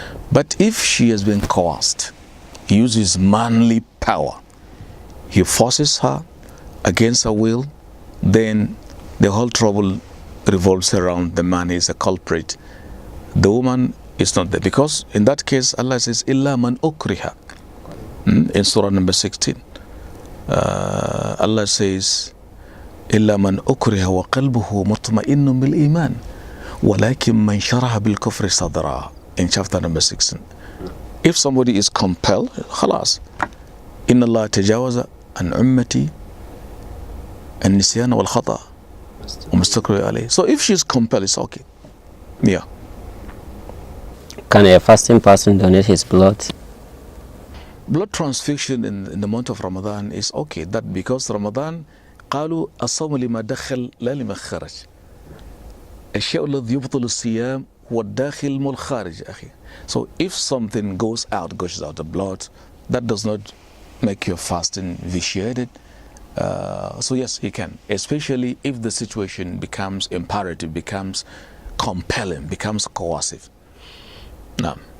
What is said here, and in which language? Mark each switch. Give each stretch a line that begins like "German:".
English: But if she has been coerced, he uses manly power, he forces her against her will, then the whole trouble revolves around the man is a culprit. The woman is not there. Because in that case, Allah says, إِلَّا مَنْ أُكْرِهَ. In Surah number 16.
Arabic: Allah says, إِلَّا مَنْ أُكْرِهَ وَقَلْبُهُ مُطْمَئِنٌ بِالْإِيمَانِ وَلَكِنْ مَنْ شَرَحَ بِالْكُفْرِ صَدْرًا.
English: In chapter number 16. If somebody is compelled, خلاص.
Arabic: إِنَّ اللَّهَ تَجَاوَزَ عَنْ أُمَّتِي النِّسْيَانَ وَالْخَطَأ وَمُسْتَقْرِرَ عَلَيْهِ.
English: So if she is compelled, it's okay. Yeah. Can a fasting person donate his blood? Blood transfusion in the month of Ramadan is okay.
Arabic: That because Ramadan قالوا الصوم لما دخل لا لما خرج. الشيء الذي يبطل الصيام هو الداخل مو الخارج أخي.
English: So if something goes out the blood, that does not make your fasting vitiated. So yes, he can, especially if the situation becomes imperative, becomes compelling, becomes coercive. Now,